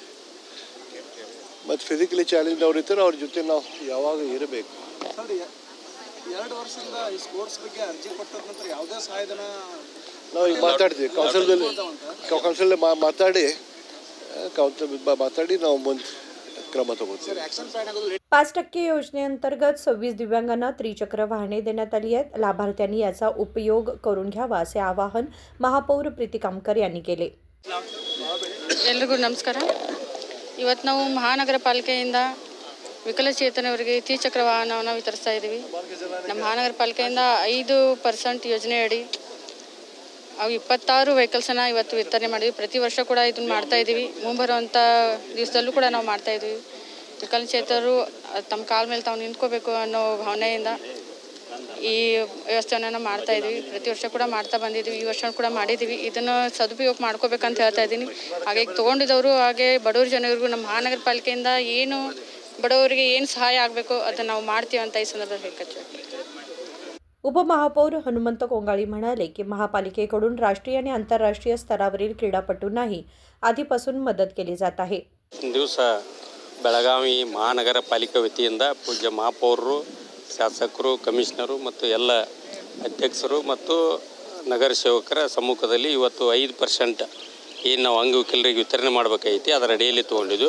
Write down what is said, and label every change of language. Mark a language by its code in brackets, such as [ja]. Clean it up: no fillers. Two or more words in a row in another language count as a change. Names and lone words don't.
[kn] ಮತ್ತು [en] physically challenge [kn] ಅವ್ರು ಇರ್ತಾರೆ, ಅವ್ರ ಜೊತೆ ನಾವು ಯಾವಾಗ ಇರಬೇಕು. ಸರ್, 2 ವರ್ಷದಿಂದ ಈ ಸ್ಪೋರ್ಟ್ಸ್ ಬಗ್ಗೆ ಅರ್ಜಿ ಕೊಟ್ಟ ನಂತರ ಯಾವುದೇ ಸಹಾಯಧನ ನಾವು ಈಗ ಮಾತಾಡ್ತೀವಿ ಕೌನ್ಸಿಲ್ ಮಾತಾಡಿ ನಾವು ಮುಂದೆ ಕ್ರಮ ತಗೋತೀವಿ. [mr] 5% योजनेअंतर्गत 26 दिव्यांगांना त्रिचक्र वाहने देण्यात आली आहेत. लाभार्थ्यांनी याचा उपयोग करून घ्यावा असे आवाहन महापौर प्रीती कामकर यांनी केले. [kn] ಎಲ್ರಿಗೂ ನಮಸ್ಕಾರ. ಇವತ್ತು ನಾವು ಮಹಾನಗರ ಪಾಲಿಕೆಯಿಂದ ವಿಕಲಚೇತನವರಿಗೆ ತ್ರಿಚಕ್ರ ವಾಹನವನ್ನು ವಿತರಿಸ್ತಾ ಇದ್ದೀವಿ. ನಮ್ಮ ಮಹಾನಗರ ಪಾಲಿಕೆಯಿಂದ 5% ಯೋಜನೆ ಅಡಿ ಅವು 26 ವೆಹಿಕಲ್ಸನ್ನು ಇವತ್ತು ವಿತರಣೆ ಮಾಡಿದ್ವಿ. ಪ್ರತಿ ವರ್ಷ ಕೂಡ ಇದನ್ನು ಮಾಡ್ತಾ ಇದ್ದೀವಿ. ಮುಂಬರುವಂಥ ದಿವಸದಲ್ಲೂ ಕೂಡ ನಾವು ಮಾಡ್ತಾ ಇದ್ದೀವಿ. ವಿಕಲಚೇತನರು ತಮ್ಮ ಕಾಲ ಮೇಲೆ ತಾವು ನಿಂತ್ಕೋಬೇಕು ಅನ್ನೋ ಭಾವನೆಯಿಂದ ಈ ವ್ಯವಸ್ಥೆಯನ್ನು ಮಾಡ್ತಾ ಇದ್ದೀವಿ. ಪ್ರತಿ ವರ್ಷ ಕೂಡ ಮಾಡ್ತಾ ಬಂದಿದ್ದೀವಿ, ಈ ವರ್ಷ ಕೂಡ ಮಾಡಿದ್ದೀವಿ. ಇದನ್ನು ಸದುಪಯೋಗ ಮಾಡ್ಕೋಬೇಕಂತ ಹೇಳ್ತಾ ಇದ್ದೀನಿ. ಹಾಗೆ ಈಗ ತೊಗೊಂಡಿದ್ದವರು, ಹಾಗೆ ಬಡವ್ರ ಜನರಿಗೂ ನಮ್ಮ ಮಹಾನಗರ ಪಾಲಿಕೆಯಿಂದ ಏನು ಬಡವರಿಗೆ ಏನು ಸಹಾಯ ಆಗಬೇಕು ಅದನ್ನು ನಾವು ಮಾಡ್ತೀವಿ ಅಂತ ಈ ಸಂದರ್ಭದಲ್ಲಿ ಹೇಳ್ಕೊಳ್ತೀವಿ. [mr] उपमहापौर हनुमंत कोंगाळी म्हणाले की महापालिकेकडून राष्ट्रीय आणि आंतरराष्ट्रीय स्तरावरील क्रीडापटूंनाही आधीपासून मदत केली जात आहे. [kn] ದಿವಸ ಬೆಳಗಾವಿ ಮಹಾನಗರ ಪಾಲಿಕೆ ವತಿಯಿಂದ ಪೂಜ್ಯ ಮಹಾಪೌರರು, ಶಾಸಕರು, ಕಮಿಷನರು ಮತ್ತು ಎಲ್ಲ ಅಧ್ಯಕ್ಷರು ಮತ್ತು ನಗರ ಸೇವಕರ ಸಮ್ಮುಖದಲ್ಲಿ ಇವತ್ತು 5% ಏನು ನಾವು ಅಂಗವಿಕಲರಿಗೆ ವಿತರಣೆ ಮಾಡಬೇಕಾಗಿತ್ತು, ಅದರ ಅಡಿಯಲ್ಲಿ ತೊಗೊಂಡಿದ್ದು.